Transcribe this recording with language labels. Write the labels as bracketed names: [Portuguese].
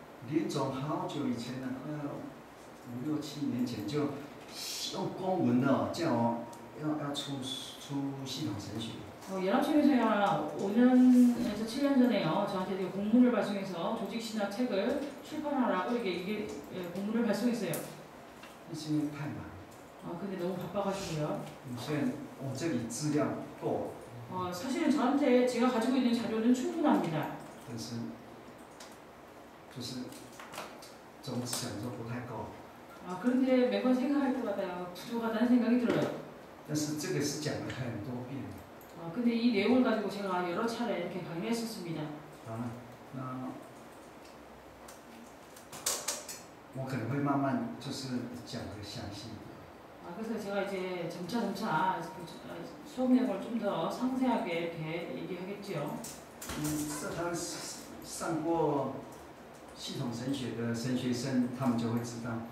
[Chinese] 林总好久以前了，快要5、6、7年前就用公文的叫我要出系統神學。 [Korean] 연합총회에서야 5년에서 7년 전에요 저한테 공문을 발송해서 조직신학 책을 출판하라고 이게 공문을 발송했어요. [Chinese] 是因为太忙。 [Korean] 근데 너무 바빠가지고요. [Chinese] 虽然我这里资料够。 [Korean] 사실은 저한테 제가 가지고 있는 자료는 충분합니다. [Chinese] 但是就是总想说不太够。 [Korean] 그런데 매번 생각할 때마다 부족하다는 생각이 들어요. [Chinese] 但是这个是讲了很多遍。 [Korean] 근데 이 내용을 가지고 제가 여러 차례 이렇게 강의했었습니다. [Chinese] 那我可能会慢慢就是讲得详细。 [Korean] 그래서 제가 이제 점차 수업 내용을 좀 더 상세하게 이렇게 얘기하겠지요. [Chinese] 他上过系统神学的神学生，他们就会知道。